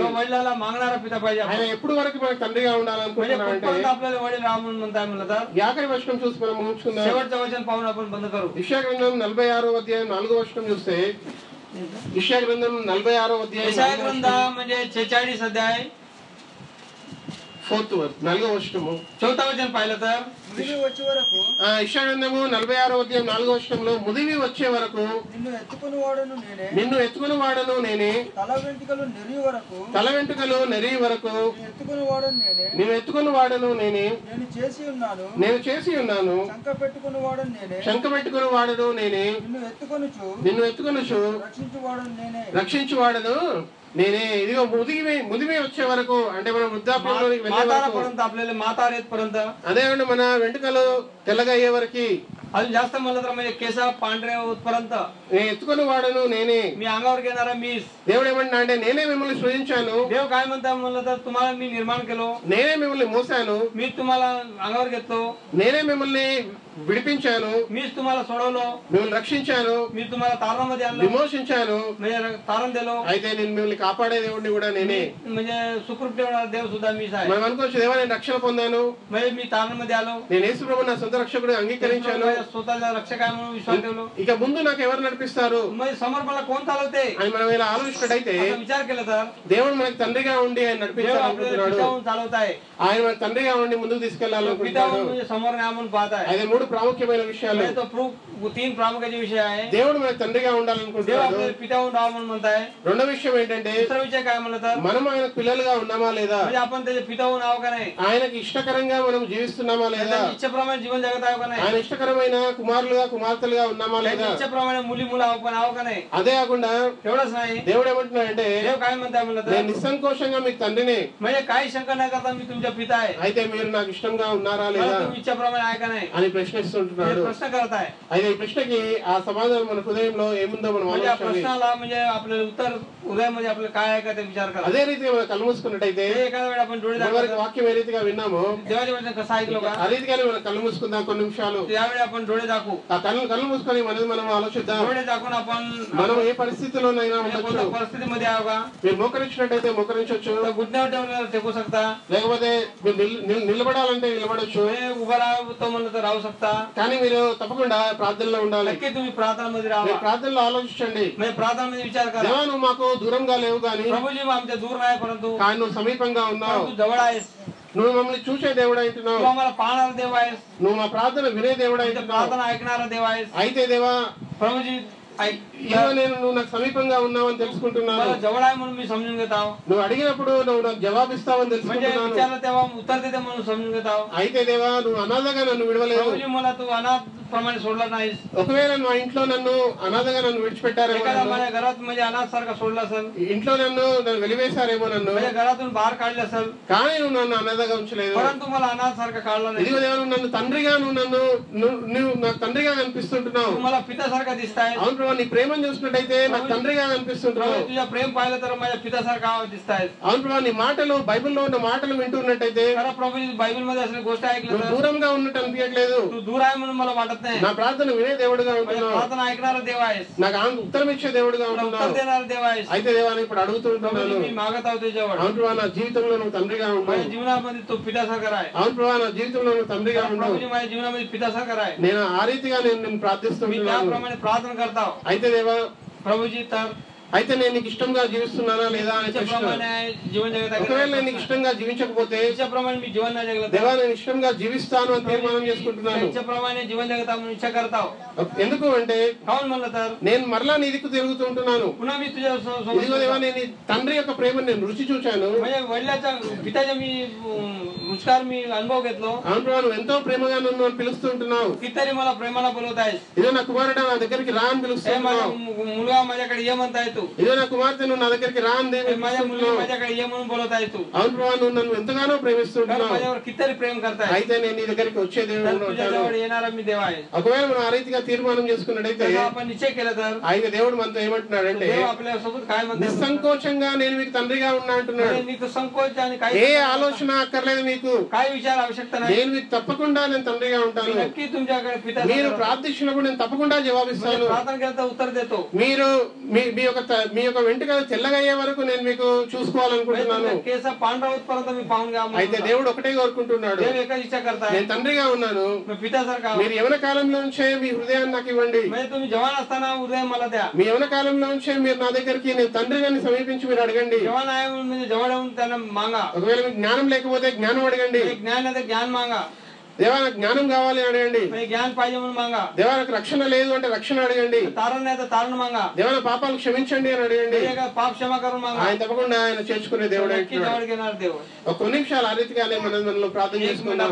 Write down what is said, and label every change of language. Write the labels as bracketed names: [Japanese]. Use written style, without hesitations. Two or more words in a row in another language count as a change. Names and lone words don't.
[Telugu] ఆయన ఎప్పుడు వరకు మనకు తండ్రిగా ఉండాలనుకుంటున్నాడంటే యాకరి వర్షం చూసి మనం ముగించుకుందాం. యెషయా గ్రంథం 46వ అధ్యాయం 4వ వచనం చూస్తే యెషయా గ్రంథం 46వ అధ్యాయం [Marathi] 46 अध्याय [English] 4th verse [Telugu] 4వ వచనము 4వ వచనం [Marathi] पाहिलं तर [Telugu] యెషయా గ్రంథము 46వ అధ్యాయం 4వ వచనంలో ముదివి వచ్చే వరకు నిన్ను ఎత్తుకుని వాడను నేనే, తల వెంట్రుకలు నెరిగి వరకు నిన్ను ఎత్తుకుని వాడను నేనే, నేను చేసి ఉన్నాను శంఖ పెట్టుకుని వాడను నేనే, నిన్ను ఎత్తుకొనుచు రక్షించు వాడను నేనే. ఇదిగో ముదిమి వచ్చే వరకు అంటే మన వృద్ధాప్యంలోకి వెళ్ళే వరకు అదే మన వెంట్రుకలు తెల్లగా అయ్యే వరకు [Marathi] अजून जास्त म्हणलं तर म्हणजे केस पांढरे होतपर्यंत [Telugu] ఎత్తుకొని వాడను నేనే. [Marathi] मी अंगावर घेणारा मीच. [Telugu] దేవుడు ఏమంటున్నా అంటే నేనే మిమ్మల్ని సృజించాను. [Marathi] देव काय म्हणता म्हणलं तर तुम्हाला मी निर्माण केलो, [Telugu] నేనే మిమ్మల్ని మోసాను, [Marathi] मी तुम्हाला अंगावर घेतलो, [Telugu] నేనే మిమ్మల్ని విడిపించాను, [Marathi] मीच तुम्हाला सोडवलो, [Telugu] మిమ్మల్ని రక్షించాను, [Marathi] मी तुम्हाला तारणामध्ये आणलो, [Telugu] విమోచించాను, [Marathi] म्हणजे तारण दिलो. [Telugu] అయితే నేను మిమ్మల్ని కాపాడే దేవుడిని కూడా నేనే. [Marathi] म्हणजे सुखरूप ठेवणारा देव सुद्धा मीच आहे. [Telugu] మనం అనుకోవచ్చు దేవా నేను రక్షణ పొందాను, [Marathi] म्हणजे मी तारणामध्ये आलो, [Telugu] నేను యేసు ప్రభువుని నా సొంత రక్షకుడు అంగీకరించాను, [Marathi] स्वतःला रक्षक आहे म्हणून विश्वास ठेवलो. [Telugu] ఇక ముందు నాకు ఎవరు నడిపిస్తారు [Marathi] म्हणजे समोर मला कोण चालवते [Telugu] అని మనం ఇలా ఆలోచించినట్టయితే [Marathi] विचार केला तर [Telugu] దేవుడు మనకు తండ్రిగా ఉండి ఆయన నడిపించాలనుకుంటున్నాడు. [Marathi] चालवताय [Telugu] ఆయన మనకు తండ్రిగా ఉండి ముందుకు తీసుకెళ్లాలనుకుంటున్నాడు. [Marathi] समोर आपण पाहत आहे. [Telugu] అదే మూడు ప్రాముఖ్యమైన విషయాలు. [Marathi] तीन प्रामुख्याचे विषय आहे. [Telugu] దేవుడు మనకు తండ్రిగా ఉండాలనుకుంటున్నాడు. [Marathi] पिताहून राहावं म्हणून म्हणताय. [Telugu] రెండో విషయం ఏంటంటే [Marathi] दुसरा विषय काय म्हणलं तर [Telugu] మనం ఆయన పిల్లలుగా ఉన్నామా లేదా, [Marathi] म्हणजे आपण त्याचे पिताहून आहो का नाही, [Telugu] ఆయనకి ఇష్టకరంగా మనం జీవిస్తున్నామా లేదా, [Marathi] इच्छेप्रमाणे जीवन जगत आहो का नाही, [Telugu] ఆయన ఇష్టకరమైన కుమారులుగా కుమార్తెలుగా ఉన్నామా లేదా, [Marathi] इच्छेप्रमाणे मुली मुलं आहो का नाही. [Telugu] అదే కాకుండా [Marathi] एवढंच नाही, [Telugu] దేవుడు ఏమంటున్నాడంటే [Marathi] देव काय म्हणताय म्हणलं तर [Telugu] నేను నిస్సంకోచంగా మీకు తండ్రిని, [Marathi] म्हणजे काही शंका नाही करता मी तुमच्या पिता आहे, [Telugu] అయితే మీరు నాకు ఇష్టంగా ఉన్నారా లేదా [Marathi] तुम्ही इच्छेप्रमाणे आहे का नाही [Telugu] అని ప్రశ్నిస్తుంటున్నాడు. [Marathi] प्रश्न करत आहे. [Telugu] అయితే ఈ ప్రశ్నకి ఆ సమాధానం మన హృదయంలో ఏముందో మనం [Marathi] म्हणजे [Telugu] ఆలోచించాలి. [Marathi] प्रश्नाला म्हणजे आपलं उत्तर हृदयामध्ये आपलं काय आहे का ते विचार करा. [Telugu] అదే రీతిగా మనం కళ్ళు మూసుకున్నట్టయితే [Marathi] एखाद्या वेळी आपण डोळे [Telugu] ఇదివరకు వాక్యం ఏ రీతిగా విన్నామో [Marathi] देवाच्या वचन कसं ऐकलो का [Telugu] ఆ రీతిగానే మనం కళ్ళు మూసుకుందాం కొన్ని నిమిషాలు. [Marathi] त्यावेळी आपण डोळे दाखवू, [Telugu] ఆ కళ్ళు మూసుకొని మనం ఆలోచిద్దాం. [Marathi] डोळे दाखवून आपण [Telugu] మనం ఏ పరిస్థితిలోనైనా ఉండొచ్చు. [Marathi] परिस्थितीमध्ये आहो का, [Telugu] మీరు మోకరించినట్టయితే మోకరించవచ్చు, [Marathi] घुटण्यावर ठेवून टेकू शकता, [Telugu] లేకపోతే మీరు నిలబడాలంటే నిలబడొచ్చు. [Marathi] उभा राहतो म्हणलं तर राहू शकता. [Telugu] కానీ మీరు తప్పకుండా ప్రార్థనలో ఉండాలి. [Marathi] नक्की तुम्ही प्रार्थनामध्ये राहा. [Telugu] మీరు ప్రార్థనలో ఆలోచించండి. [Marathi] म्हणजे प्रार्थनामध्ये विचार करा, [Telugu] దేవా నువ్వు మాకు దూరంగా లేవు కానీ [Marathi] प्रभूजी आमच्या दूर नाही परंतु [Telugu] కానీ నువ్వు సమీపంగా ఉన్నావు. [Marathi] तू जवळ आहेस, [Telugu] నువ్వు మమ్మల్ని చూసే దేవుడు అంటున్నావు. [Marathi] तू आम्हाला पाहणारा देव आहेस, [Telugu] నువ్వు మా ప్రార్థన వినే దేవుడు అంటున్నావు. [Marathi] प्रार्थना ऐकणारा देव आहेस. [Telugu] అయితే దేవా [Marathi] प्रभूजी [Telugu] నువ్వు నాకు సమీపంగా ఉన్నావని తెలుసుకుంటున్నాను. [Marathi] मला जवळ आहे म्हणून मी समजून घेत आहो. [Telugu] నువ్వు అడిగినప్పుడు నువ్వు నాకు జవాబిస్తావని [Marathi] म्हणजे [Telugu] తెలుసుకుంటున్నాను. [Marathi] विचारलं तेव्हा उत्तर देते म्हणून समजून घेत आहो. [Telugu] అయితే దేవా నువ్వు అనాథగా నన్ను విడవలేదు. [Marathi] प्रभूजी मला तू अनाथ प्रमाणे सोडला नाही. [Telugu] ఒకవేళ మా ఇంట్లో నన్ను అనాథగా నన్ను విడిచిపెట్టారేమో, [Marathi] एखादा माझ्या घरात म्हणजे अनाथसारखा सोडला असेल, [Telugu] ఇంట్లో నన్ను వెలివేశారేమో నన్ను, [Marathi] माझ्या घरातून बाहेर काढले असेल, [Telugu] కానీ నువ్వు నన్ను అనాథగా ఉంచలేదు. [Marathi] परंतु मला अनाथसारखा काढला नाही. [Telugu] ఇదిగో దేవా, నువ్వు నన్ను తండ్రిగా నువ్వు నాకు తండ్రిగా కనిపిస్తుంటున్నావు. [Marathi] तू मला पितासारखा दिसताय. [Telugu] అవును ప్రభా, నీ ప్రేమను చూసినట్టయితే నాకు తండ్రిగా కనిపిస్తుంటున్నావు. [Marathi] तुझ्या प्रेम पाहिलं तर माझ्या पितासारखा दिसताय. [Telugu] అవును ప్రభా, నీ మాటలు బైబిల్లో ఉన్న మాటలు వింటున్నట్టయితే [Marathi] खरं प्रभू बायबल मध्ये असलेली गोष्ट ऐकलं [Telugu] నువ్వు [Marathi] तर [Telugu] దూరంగా ఉన్నట్టు అనిపించట్లేదు. [Marathi] तू दूर आहे म्हणून मला वाटत नाही. [Telugu] నా ప్రార్థన వినే దేవుడుగా [Marathi] माझी [Telugu] ఉంటున్నావు. [Marathi] प्रार्थना ऐकणारा देव आहेस, [Telugu] నాకు ఉత్తరం ఇచ్చే దేవుడుగా [Marathi] मला उत्तर [Telugu] ఉంటున్నావు. [Marathi] देणारा देव आहेस. [Telugu] అయితే దేవాన్ని ఇప్పుడు అడుగుతూ ఉంటున్నాను, [Marathi] मी मागत आहोत तुझ्याजवळ. [Telugu] అవును ప్రభా, నా జీవితంలో నువ్వు తండ్రిగా ఉంటావు. [Marathi] माझ्या जीवनामध्ये तू पितासारखा आहे. [Telugu] అవును ప్రభా, నా జీవితంలో నువ్వు తండ్రిగా ఉంటావు. [Marathi] प्रभूजी माझ्या जीवनामध्ये पितासारखा आहे. [Telugu] నేను ఆ రీతిగా నేను ప్రార్థిస్తున్నాను. [Marathi] मी त्याप्रमाणे प्रार्थना करता. [Telugu] అయితే దేవా, [Marathi] प्रभूजी तर [Telugu] అయితే నేను నీకు ఇష్టంగా జీవిస్తున్నానా లేదా అనే ప్రశ్న. [Marathi] त्याप्रमाणे जीवन जगत [Telugu] ఒకవేళ నేను నీకు ఇష్టంగా జీవించకపోతే, [Marathi] त्याप्रमाणे मी जीवन नाही जगत. [Telugu] దేవా నేను ఇష్టంగా జీవిస్తాను అని తీర్మానం చేసుకుంటున్నాను. [Marathi] त्याप्रमाणे जीवन जगत म्हणून इच्छा करता. [Telugu] ఎందుకు అంటే [Marathi] काऊन म्हणलं तर [Telugu] నేను మరలా నీ దిక్కు తిరుగుతూ ఉంటున్నాను. [Marathi] पुन्हा मी तुझ्या [Telugu] ఇదిగో దేవా, నేను ఈ తండ్రి యొక్క ప్రేమను నేను రుచి చూశాను. [Marathi] म्हणजे वडिलाच्या पिताच्या मी रुचकार मी अनुभव घेतलो. [Telugu] అవును ప్రభా, నువ్వు ఎంతో ప్రేమగా నన్ను పిలుస్తూ ఉంటున్నావు. [Marathi] कितीतरी मला प्रेमाला बोलवत आहेस. [Telugu] ఇదో నా కుమారుడా, నా దగ్గరికి రా అని [Marathi] हे माझा [Telugu] పిలుస్తున్నావు. [Marathi] मुलगा माझ्याकडे ये म्हणताय तू. [Telugu] ఇదో నా కుమార్తె, నువ్వు నా దగ్గరికి రా అని [Marathi] हे माझ्या मुलगी [Telugu] పిలుస్తున్నావు. [Marathi] माझ्याकडे ये म्हणून बोलत आहे तू. [Telugu] అవును ప్రభా, నువ్వు నన్ను ఎంతగానో [Marathi] कारण [Telugu] ప్రేమిస్తుంటున్నావు. [Marathi] माझ्यावर कितीतरी प्रेम करताय. [Telugu] అయితే నేను నీ దగ్గరికి వచ్చే [Marathi] तर [Telugu] దేవుడు ఉంటాను. [Marathi] तुझ्याजवळ येणारा मी देव आहे. [Telugu] ఒకవేళ మనం ఆ రీతిగా తీర్మానం చేసుకున్నట్టయితే, [Marathi] तेव्हा आपण निश्चय केला तर [Telugu] అయితే దేవుడు మనతో ఏమంటున్నాడంటే, [Marathi] देव आपल्या सोबत काय म्हणतात? [Telugu] నిస్సంకోచంగా నేను మీకు తండ్రిగా ఉన్నా అంటున్నాడు. [Marathi] म्हणजे నీకు संकोच आणि [Telugu] ఏ [Marathi] काही [Telugu] ఆలోచన అక్కర్లేదు మీకు. [Marathi] काय विचार आवश्यकता नाही. [Telugu] నేను మీకు తప్పకుండా నేను తండ్రిగా [Marathi] मी [Telugu] ఉంటాను. [Marathi] नक्की तुमच्याकडे पिता [Telugu] మీరు ప్రార్థించినప్పుడు నేను తప్పకుండా జవాబిస్తాను. [Marathi] प्रार्थना केलं तर उत्तर देतो. [Telugu] మీరు మీ యొక్క వెంట్రుకలు తెల్లగా అయ్యే వరకు నేను మీకు చూసుకోవాలనుకుంటున్నాను. [Marathi] केस पांढरा होतपर्यंत मी पाहून घ्या. [Telugu] అయితే దేవుడు ఒకటే కోరుకుంటున్నాడు, [Marathi] देव एकच इच्छा करताय. [Telugu] నేను తండ్రిగా ఉన్నాను, [Marathi] मी पितासारखा [Telugu] మీరు యవన కాలంలో నుంచే మీ హృదయాన్ని నాకు ఇవ్వండి. [Marathi] म्हणजे तुम्ही जवान असताना उदय मला द्या. [Telugu] మీ యవన కాలంలో నుంచే మీరు నా దగ్గరికి నేను తండ్రిని సమీపించి మీరు అడగండి. [Marathi] जवान आहे म्हणून म्हणजे जवळ येऊन त्यांना मागा. [Telugu] ఒకవేళ మీకు జ్ఞానం లేకపోతే జ్ఞానం అడగండి. [Marathi] ज्ञान आहे तर ज्ञान मागा. [Telugu] దేవా నాకు జ్ఞానం కావాలి అని అడగండి. [Marathi] म्हणजे ज्ञान पाहिजे म्हणून मागा. [Telugu] దేవా నాకు రక్షణ లేదు అంటే రక్షణ అడగండి. [Marathi] तारण नाही तर तारण मागा. [Telugu] దేవా నా పాపాలు క్షమించండి అని అడగండి. [Marathi] पाप क्षमा करून मागा. [Telugu] ఆయన తప్పకుండా ఆయన చేర్చుకునే దేవుడు [Marathi] नक्की जवळ घेणार देव. [Telugu] ఒక కొన్ని నిమిషాలు ఆ రీతిగానే మనలో ప్రార్థన [Marathi] एक मिनिट [Telugu] చేసుకుందాం.